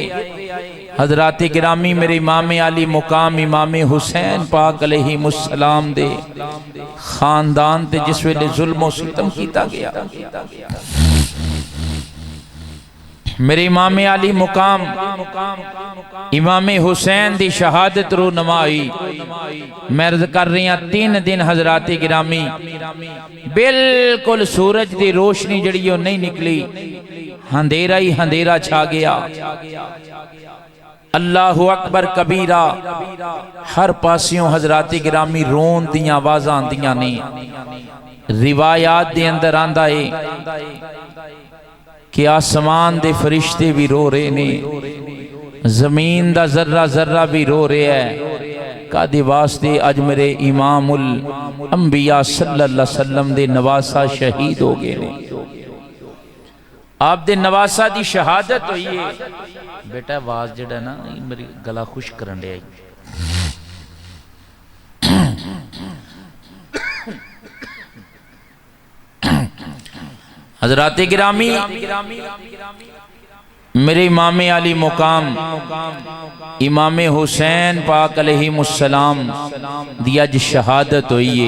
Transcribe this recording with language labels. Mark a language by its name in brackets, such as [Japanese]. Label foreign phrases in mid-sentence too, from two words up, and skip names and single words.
[Punjabi] حضراتِ گرامی میرے امام عالی مقام امام حسین پاک علیہم السلام دے خاندان تے جس ویلے ظلم ستم کیا گیا، میرے امام عالی مقام امام حسین دی شہادت رونما ہوئی. [Urdu] میں عرض کر رہی ہوں 3 دن حضراتِ گرامی بالکل سورج کی روشنی جڑی نہیں نکلی، اندھیرا ہی اندھیرا چھا گیا. [Arabic] الله أكبر كبيرا, [Punjabi] ہر پاسیوں حضراتِ گرامی رون دیاں آوازاں آندیاں نے. روایات دے اندر آندا ہے کہ آسمان دے فرشتے بھی رو رہے نے، زمین دا ذرہ ذرہ بھی رو رہا ہے. کاہدے واسطے اج میرے امام الانبیاء [Arabic] صلى الله عليه وسلم [Punjabi] دے نواسہ شہید ہو گئے نے. آپ دے نواسہ دی شہادت ہوئی ہے. بیٹا آواز جڑا نا میری گلا خوش کرن دیا. حضراتِ گرامی میرے امام عالی مقام امام حسین پاک علیہم السلام دی اج شہادت ہوئی ہے.